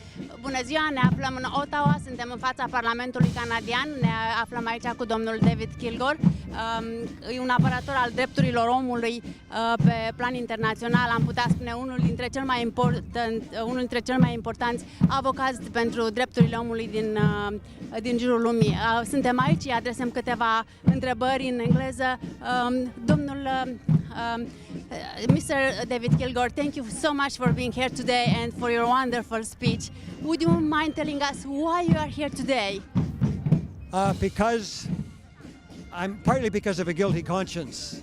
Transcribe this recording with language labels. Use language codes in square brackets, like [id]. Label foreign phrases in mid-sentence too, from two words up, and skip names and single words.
[ro] Bună ziua, ne aflăm în Ottawa, suntem în fața Parlamentului canadian, ne aflăm aici cu domnul David Kilgour, e un apărător al drepturilor omului pe plan internațional, am putea spune unul dintre cel mai importanți avocați pentru drepturile omului din jurul lumii. Suntem aici, îi adresăm câteva întrebări în engleză. [en] Mr. David Kilgour, thank you so much for being here today and for your wonderful speech. Would you mind telling us why you are here today? Partly because of a guilty conscience.